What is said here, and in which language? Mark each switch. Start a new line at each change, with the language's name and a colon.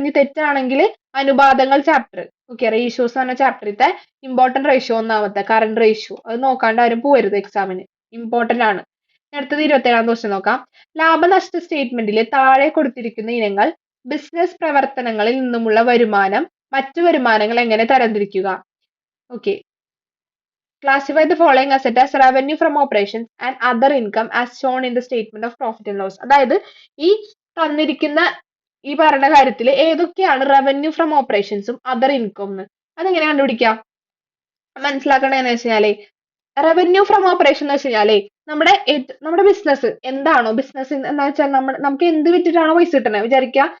Malayalam: ഇനി തെറ്റാണെങ്കിൽ അനുപാതങ്ങൾ ചാപ്റ്റർ. ഓക്കെ, റേഷ്യോസ് എന്ന ചാപ്റ്ററിത്തെ ഇമ്പോർട്ടന്റ് റേഷ്യോ 1ാമത്തെ കറണ്ട് റേഷ്യോ. അത് നോക്കാണ്ട് ആരും പോകരുത് എക്സാമിന്, ഇമ്പോർട്ടന്റ് ആണ്. അടുത്തത് 27ാമത്തെ ക്വസ്റ്റ്യൻ നോക്കാം. ലാഭനഷ്ട സ്റ്റേറ്റ്മെന്റിലെ താഴെ കൊടുത്തിരിക്കുന്ന ഇനങ്ങൾ ബിസിനസ് പ്രവർത്തനങ്ങളിൽ നിന്നുമുള്ള വരുമാനം, മറ്റു വരുമാനങ്ങൾ എങ്ങനെ തരംതിരിക്കുക?
English: Okay, classify the following asset as revenue from operations and other income as shown in the statement of profit and loss.
Malayalam: അതായത് ഈ തന്നിരിക്കുന്ന ഈ പറയുന്ന കാര്യത്തിൽ ഏതൊക്കെയാണ് റവന്യൂ ഫ്രം ഓപ്പറേഷൻസും അതർ ഇൻകം എന്ന് അതെങ്ങനെ കണ്ടുപിടിക്കാം? മനസ്സിലാക്കണേന്ന് വെച്ചാലേ, റവന്യൂ ഫ്രം ഓപ്പറേഷൻ എന്ന് വെച്ച് കഴിഞ്ഞാലേ നമ്മുടെ ബിസിനസ് എന്താണോ, ബിസിനസ് എന്താ വെച്ചാൽ നമുക്ക് എന്ത് വിറ്റിട്ടാണോ പൈസ കിട്ടണേ വിചാരിക്കുക.